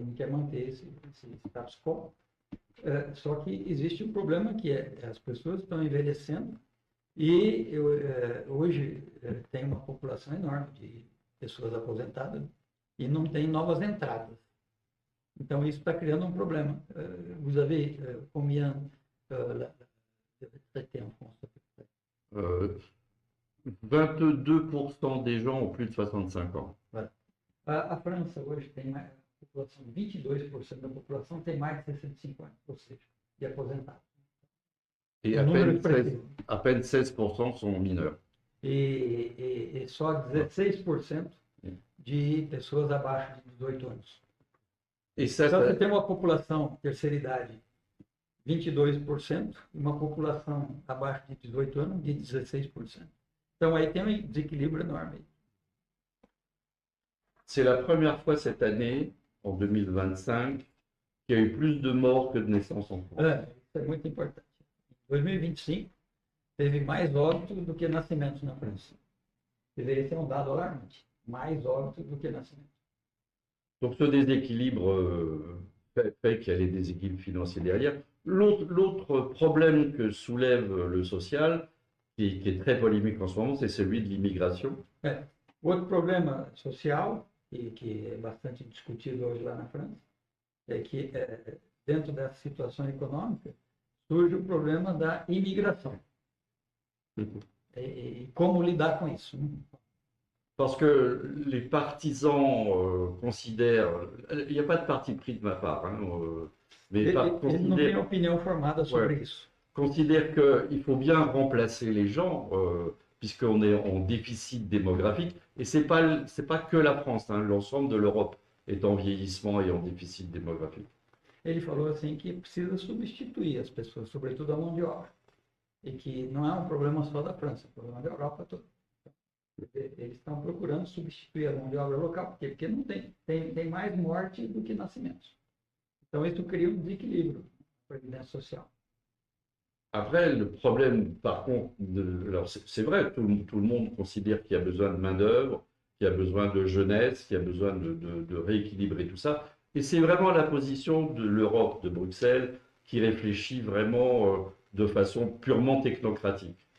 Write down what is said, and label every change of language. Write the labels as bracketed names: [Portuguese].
[Portuguese] Todo mundo quer manter esse status quo. Só que existe um problema que as pessoas estão envelhecendo e hoje tem uma população enorme de pessoas aposentadas e não tem novas entradas. Então, isso está criando um problema. [French] Vous avez combien traité en France? 22% des gens ont plus de 65 ans. Voilà. [Portuguese] A França hoje tem a população, 22% da população tem mais de 65 anos, ou seja, de aposentados. [French] Et [Portuguese] O número expressivo. [French] à peine 16% sont mineurs. [Portuguese] E só 16% de pessoas abaixo de 18 anos. [French] Et ça, [Portuguese] Então, você tem uma população terceira idade 22% e uma população abaixo de 18 anos de 16%. Então, aí tem um desequilíbrio enorme. [French] c'est la première fois cette année, en 2025, qu'il y a eu plus de morts que de naissances en France. [Portuguese] Isso é muito importante. Em 2025, teve mais óbitos do que nascimentos na França. Deveria ser um dado alarmante. Mais óbitos do que nascimentos. [French] Donc ce déséquilibre fait qu'il y a les déséquilibres financiers derrière. L'autre problème que soulève le social, qui est très polémique en ce moment, c'est celui de l'immigration. [Portuguese] Outro problema social, que é bastante discutido hoje lá na França, é que dentro dessa situação econômica surge o problema da imigração. E como lidar com isso, né? [French] Parce que les partisans considèrent, il n'y a pas de parti pris de ma part, hein, mais [Portuguese] Ele não tem [French] considèrent, [Portuguese] opinião formada sobre isso. [French] considèrent qu'il faut bien remplacer les gens, puisqu'on est en déficit démographique, et c'est pas que la France, hein, l'ensemble de l'Europe est en vieillissement et en déficit démographique. [Portuguese] Ele falou assim que precisa substituir as pessoas, sobretudo a mão de obra, e que não é um problema só da França, é um problema da Europa toda. Eles estão procurando substituir a mão de obra local, por quê? Porque não tem mais morte do que nascimentos. Então, isso cria um desequilíbrio na previdência social. [French] Après, le problème, par contre, alors c'est vrai, tout le monde considère qu'il y a besoin de main-d'œuvre, qu'il y a besoin de jeunesse, qu'il y a besoin de rééquilibrer tout ça. Et c'est vraiment la position de l'Europe, de Bruxelles, qui réfléchit vraiment de façon purement technocratique.